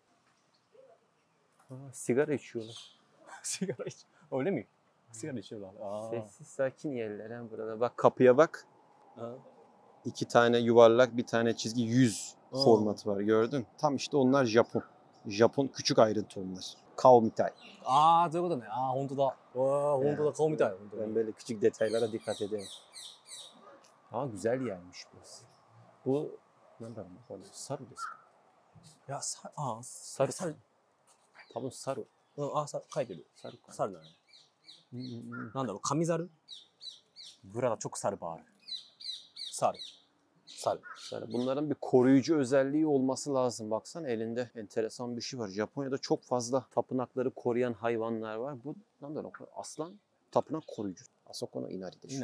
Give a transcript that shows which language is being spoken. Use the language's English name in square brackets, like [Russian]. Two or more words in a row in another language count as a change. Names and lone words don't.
[Turkish] Sigara içiyorlar. Sigara iç. Öyle mi? Sigara içiyorlar. Sessiz sakin yerler ha burada. Bak kapıya bak. Ha. 2 tane yuvarlak, bir tane çizgi 100 formatı var gördün. Tam işte onlar Japon. Japon küçük ayrıntı onlar. [Japanese] 顔みたい. そういうことね。本当だ。本当だ。顔みたい。本当 [Turkish] Ben [Japanese] に。 [Turkish] böyle küçük detaylara dikkat ederim. Güzel yermiş burası. Bu ne [Japanese] 猿ですか? いや、 [Turkish] Saru. Tamam saru. [Japanese] 書いてる。猿か. 猿だね。なんだろう、紙猿 [Turkish] Burada çok sarı var. Sarı. Saru. Bunların bir koruyucu özelliği olması lazım. Baksana elinde enteresan bir şey var. Japonya'da çok fazla tapınakları koruyan hayvanlar var. Bu aslan tapınak koruyucu. [Japanese] あそこの稲荷です.